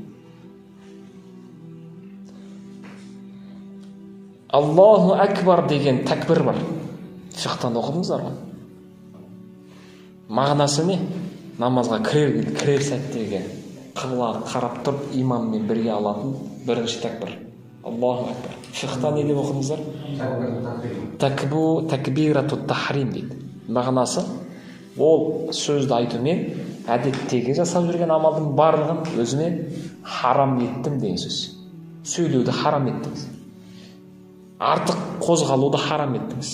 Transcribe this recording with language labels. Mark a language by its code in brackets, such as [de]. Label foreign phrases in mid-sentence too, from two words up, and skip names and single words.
[ar] الله أكبر [kk] деген такбир бар. Фиқтан оқыдыңыздар ма? Мағынасы не? Намазға кірер сәттегі қыбла қарап тұрып имаммен бірге алатын бірінші такбир. [ar] الله أكبر. [kk] Фиқта не деп оқыдыңыздар? [ar] تكبيرة التحريم [kk] дейді. Мағынасы ол сөзді айтумен әдеттегі жасап жүрген амалдың барлығын өзіме харам еттім деген сөз. Сөйлеуді харам еттіңіз. Артық қозғалуды харам еттіңіз.